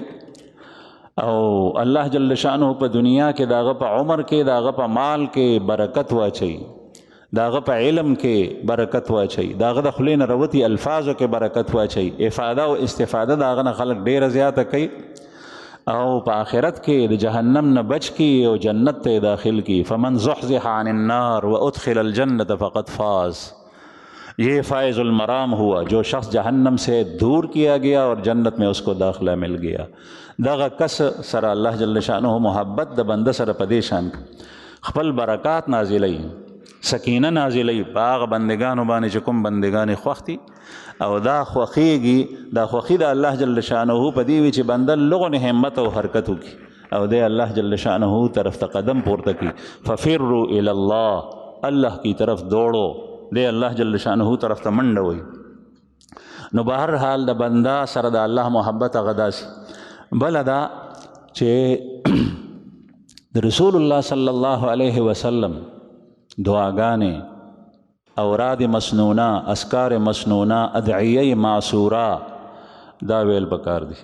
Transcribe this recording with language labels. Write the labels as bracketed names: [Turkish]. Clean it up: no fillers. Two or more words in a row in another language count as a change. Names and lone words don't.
[Pashto] او الله [Arabic] جل شانه [Pashto] په دنیا کې داغه په عمر کې، داغه په مال کې برکت واچي، داغه په علم کې برکت واچي، داغه د خولې نه راوتي الفاظو کې برکت واچي، افاده او استفاده داغه نه خلک ډېره زیاته کوي. او په آخرت کې د جهنم نه بچ کی او جنت ته داخل کی. [Arabic] فمن زحزح عن النار وادخل الجنة فقد فاز. [Urdu] یہ فائز المرام ہوا جو شخص جہنم سے دور کیا گیا اور جنت میں اس کو داخلہ مل گیا. [Pashto] دغه کس سره الله [Arabic] جل شانه [Pashto] محبت د بنده سره پدې شان خپل برکات نازلای، سکینه نازلای په هغه بندگانو باندې چې کوم بندگان خوښتي او دا خوخیږي. دا خوخي د الله [Arabic] جل شانه [Pashto] په دې وی چې بنده لغونه همت او حرکت وکي او د الله [Arabic] جل شانه [Pashto] طرف ته قدم پورته کی. [Arabic] ففروا الى الله، [Urdu] الله کی طرف دوڑو، [Pashto] د الله [Arabic] جل شانه [Pashto] طرف ته منډه وي. نو بهر حال د بنده سره د الله محبت غداسي. بل دا چې د رسول الله [Arabic] صلی الله علیه وسلم [Pashto] دعاګانې، [Arabic] اوراد مسنونه، اذکار مسنونه، ادعیه معصوره [Pashto] دا ویل پکار دي.